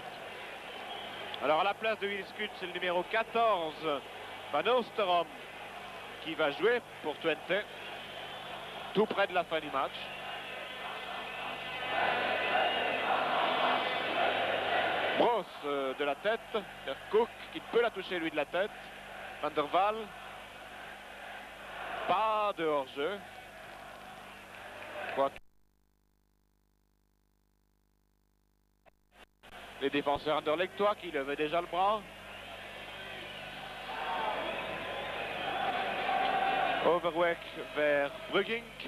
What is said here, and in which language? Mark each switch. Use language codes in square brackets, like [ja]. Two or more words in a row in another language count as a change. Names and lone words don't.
[fr] Alors à la place de Wilskutt, c'est le numéro 14, Van Oosterom, qui va jouer pour Twente, tout près de la fin du match. Brosse de la tête, vers Cook qui peut la toucher lui de la tête. Van der Waal, pas de hors-jeu. Les défenseurs anderlechtois qui levaient déjà le bras. Overweg vers Brugging.